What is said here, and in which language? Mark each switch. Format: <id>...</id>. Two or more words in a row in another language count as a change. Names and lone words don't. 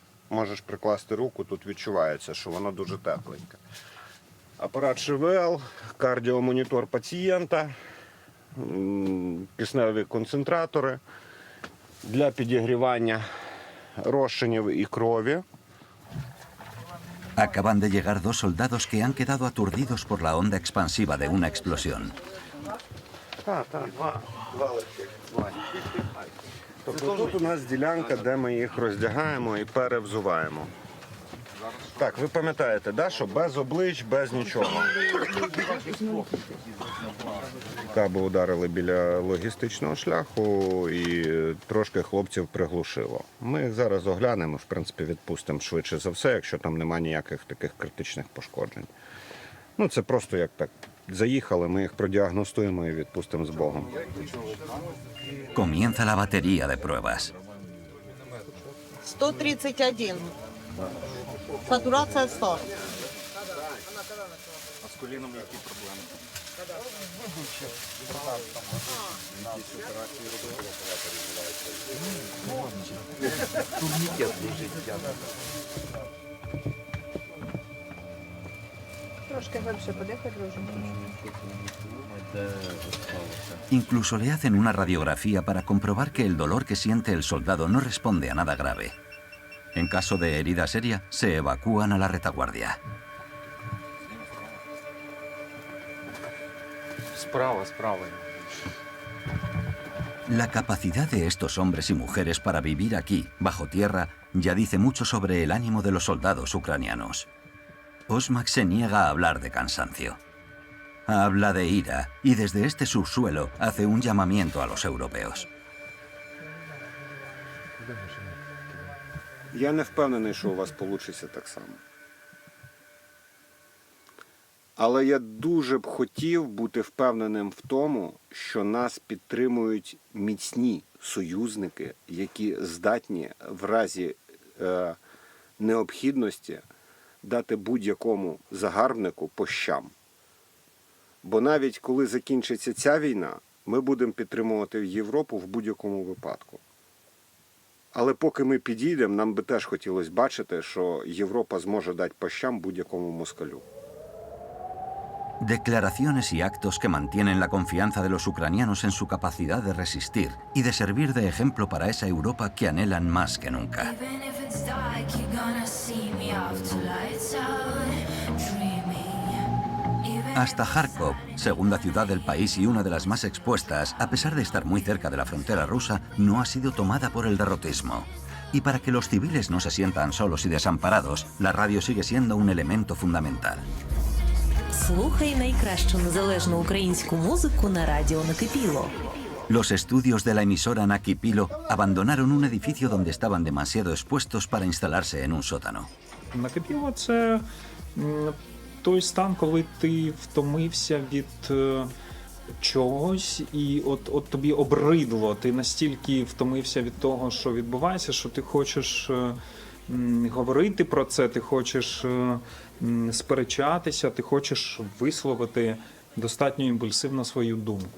<uk>Можеш прикласти руку, тут відчувається, що воно дуже тепленьке. Апарат ШВЛ, кардіомонітор пацієнта, кисневі концентратори для підігрівання розчинів і крові.</uk> <es>Acaban de llegar 2 soldados que han quedado aturdidos por la onda expansiva de una explosión.</es> <uk>Так, два легких. Тобто тут у нас ділянка, де ми їх роздягаємо і перевзуваємо. Так, ви пам'ятаєте, да, що без облич, без нічого. Каби ударили біля логістичного шляху і трошки хлопців приглушило. Ми їх зараз оглянемо, в принципі, відпустимо швидше за все, якщо там немає ніяких таких критичних пошкоджень. Ну, це просто як так. Заїхали, ми їх продіагностуємо і відпустимо з Богом.</uk> <es>Comienza la batería de pruebas.</es> <uk>131. Сатурація 100. А з коліном які проблеми? Турнікет лежить. Трошки глибше подихати дуже.</uk> <es>Incluso le hacen una radiografía para comprobar que el dolor que siente el soldado no responde a nada grave. En caso de herida seria, se evacúan a la retaguardia.</es> <uk>Справа.</uk> <es>La capacidad de estos hombres y mujeres para vivir aquí, bajo tierra, ya dice mucho sobre el ánimo de los soldados ucranianos. Osmak se niega a hablar de cansancio. Habla de ira y desde este subsuelo hace un llamamiento a los europeos.</es> <uk>Я не впевнений, що у вас вийде так само. Але я дуже б хотів бути впевненим в тому, що нас підтримують міцні союзники, які здатні в разі необхідності дати будь-якому загарбнику по щам. Бо навіть коли закінчиться ця війна, ми будемо підтримувати Європу в будь-якому випадку. Але поки ми підійдемо, нам би теж хотілося бачити, що Європа зможе дати по щам будь-якому москалю.</uk> <es>Declaraciones y actos que mantienen la confianza de los ucranianos en su capacidad de resistir y de servir de ejemplo para esa Europa que anhelan más que nunca. Hasta Kharkov, segunda ciudad del país y una de las más expuestas, a pesar de estar muy cerca de la frontera rusa, no ha sido tomada por el derrotismo. Y para que los civiles no se sientan solos y desamparados, la radio sigue siendo un elemento fundamental.</es> <uk>Слухай найкращу незалежну українську музику на радіо Накипіло.</uk> <es>Los estudios de la emisora Nakipilo abandonaron un edificio donde estaban demasiado expuestos para instalarse en un sótano.</es> <uk>Накипіло – це той стан, коли ти втомився від чогось, і от тобі обридло, ти настільки втомився від того, що відбувається, що ти хочеш говорити про це, ти хочеш сперечатися, ти хочеш висловити достатньо імпульсивно свою думку.</uk>